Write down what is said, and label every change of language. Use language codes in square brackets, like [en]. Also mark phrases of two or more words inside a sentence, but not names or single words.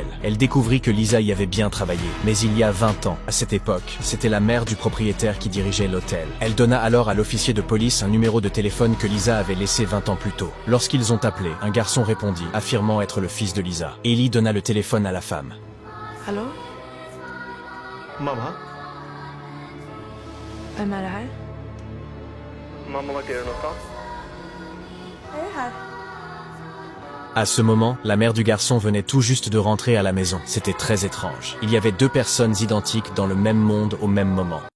[fr] Elle découvrit que Lisa y avait bien travaillé. Mais il y a 20 ans, à cette époque, c'était la mère du propriétaire qui dirigeait l'hôtel. Elle donna alors à l'officier de police un numéro de téléphone que Lisa avait laissé 20 ans plus tôt. Lorsqu'ils ont appelé, un garçon répondit, affirmant être le fils de Lisa. Ellie donna le téléphone à la femme. Allô? [sv] Mamma? Vem är det här? Mamma, vart är du någonstans? Jag är här. [fr] À ce moment, la mère du garçon venait tout juste de rentrer à la maison. C'était très étrange. Il y avait deux personnes identiques dans le même monde au même moment.